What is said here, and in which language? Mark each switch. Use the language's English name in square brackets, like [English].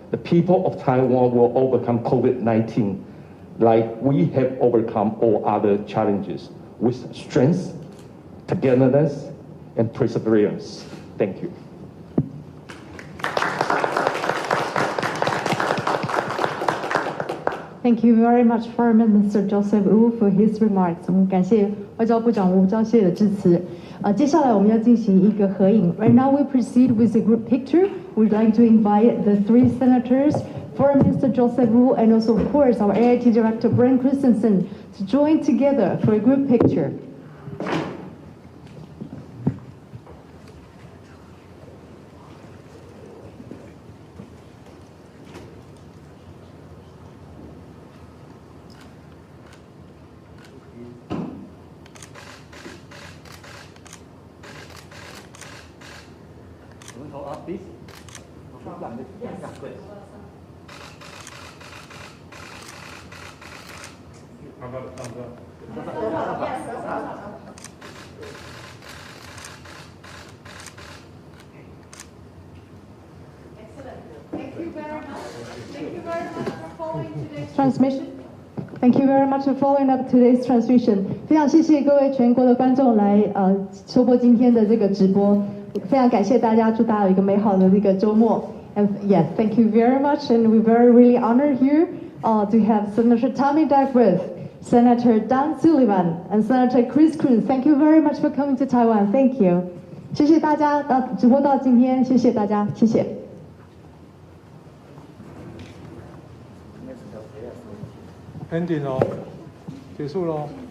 [English] The people of Taiwan will overcome COVID-19 like we have overcome all other challenges with strength, togetherness, and perseverance. Thank you. Thank you very much, Foreign Minister Joseph Wu, for his remarks. [Chinese] 我们感谢外交部长吴釗燮的致辞。接下来我们要进行一个合影。 [English] Right now we proceed with a group picture. We'd like to invite the three senators, Foreign Minister Joseph Wu, and also, of course, our AIT Director Brent Christensen, to join together for a group picture. How about a thumbs up? Thank you very much. Thank you very much for following today's transmission. Thank you very much for following up today's transmission. [Chinese] 非常谢谢各位全国的观众来收播今天的这个直播，非常感谢大家，祝大家有一个美好的这个周末。 [English] And yes, thank you very much, and we're very really honored here to have Senator Tammy Duckworth, Senator Dan Sullivan, and Senator Chris Coons. Thank you very much for coming to Taiwan. Thank you. [Chinese] 谢谢大家直播到今天，谢谢大家，谢谢。 [English] Ending [Chinese] 哦，结束喽。